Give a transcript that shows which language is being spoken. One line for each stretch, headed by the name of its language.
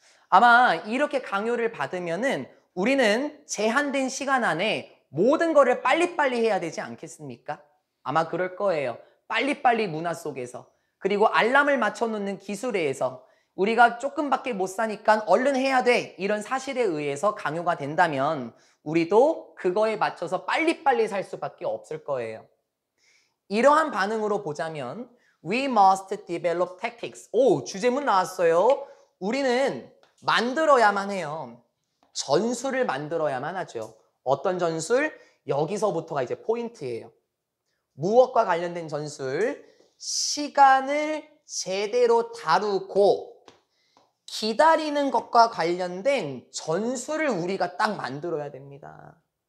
Korean: 아마 이렇게 강요를 받으면은 우리는 제한된 시간 안에 모든 거를 빨리빨리 해야 되지 않겠습니까? 아마 그럴 거예요. 빨리빨리 문화 속에서 그리고 알람을 맞춰놓는 기술에 의해서 우리가 조금밖에 못 사니까 얼른 해야 돼 이런 사실에 의해서 강요가 된다면 우리도 그거에 맞춰서 빨리빨리 살 수밖에 없을 거예요. 이러한 반응으로 보자면
English: We must develop tactics.
Korean: 오, 주제문 나왔어요. 우리는 만들어야만 해요. 전술을 만들어야만 하죠. 어떤 전술? 여기서부터가 이제 포인트예요. 무엇과 관련된 전술? 시간을 제대로 다루고 기다리는 것과 관련된 전술을 우리가 딱 만들어야 됩니다.